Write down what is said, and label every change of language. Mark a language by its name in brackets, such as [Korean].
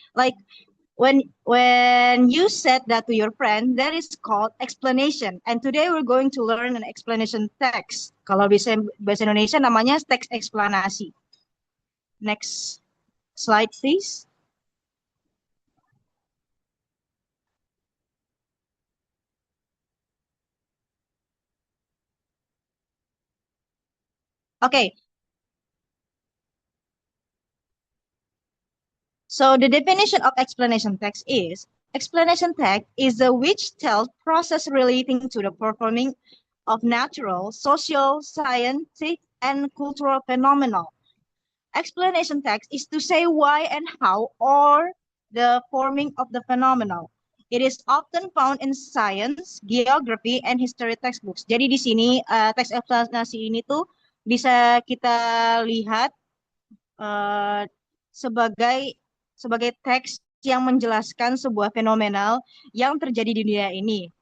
[English] Like when you said that to your friend, that is called explanation. And today we're going to learn an explanation text. [Indonesian] Kalau bisa bahasa Indonesia namanya teks eksplanasi. [English] Next slide, please. Okay, so the definition of explanation text is explanation text is a which tells process relating to the performing of natural, social, scientific, and cultural phenomena. Explanation text is to say why and how or the forming of the phenomenon. It is often found in science, geography, and history textbooks. [Indonesian] Jadi di sini teks eksplanasi ini tuh bisa kita lihat eh, sebagai sebagai teks yang menjelaskan sebuah fenomenal yang terjadi di dunia ini.